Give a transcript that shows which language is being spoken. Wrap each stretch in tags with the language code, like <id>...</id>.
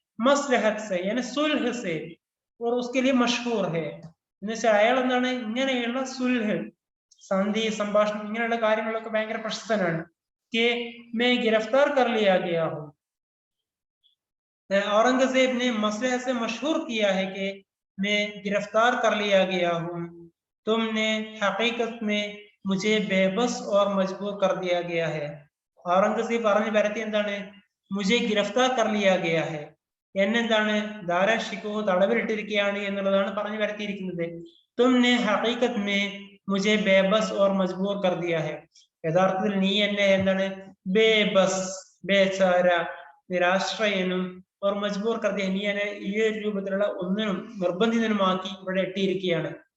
<hi>മസ്ലഹത്ത് സെ യാനി സുൽഹ് സെ और उसके लिए मशहूर है.</hi> <ml>എന്ന് വെച്ചാൽ അയാൾ എന്താണ് ഇങ്ങനെയുള്ള സുൽഹ്, സന്ധി, സംഭാഷണം, ഇങ്ങനെയുള്ള കാര്യങ്ങളൊക്കെ ഭയങ്കര പ്രശസ്തനാണ്.</ml> <hi>कि मैं गिरफ्तार कर लिया गया हूँ. औरंगजेब ने मसलहत से मशहूर किया है कि मैं गिरफ्तार कर लिया गया हूँ, तुमने हकीकत में मुझे बेबस और मजबूर कर दिया गया है.</hi> <ml>औरंगजेब പറഞ്ഞു വരുത്തി എന്താണ്?</ml> <hi>മുझे गिरफ्तार कर लिया गया है,</hi> <ml>എന്നെന്താണ് ദാരാ ഷിക്കോ തടവിലിട്ടിരിക്കുകയാണ് എന്നുള്ളതാണ് പറഞ്ഞു വരുത്തിയിരിക്കുന്നത്.</ml> <hi>തുംനെ ഹഖീഖത്ത് മേ മുझे बेबस और मजबूर कर दिया है,</hi> <ml>യഥാർത്ഥത്തിൽ നീ എന്നെ എന്താണ് ബേബസ്, ബേചാര, നിരാശ്രയനും,</ml> <hi>और मजबूर कर दिया,</hi> <ml>നീ എന്നെ ഈ ഒരു രൂപത്തിലുള്ള ഒന്നിനും നിർബന്ധിതനുമാക്കി ഇവിടെ ഇട്ടിരിക്കുകയാണ്.</ml>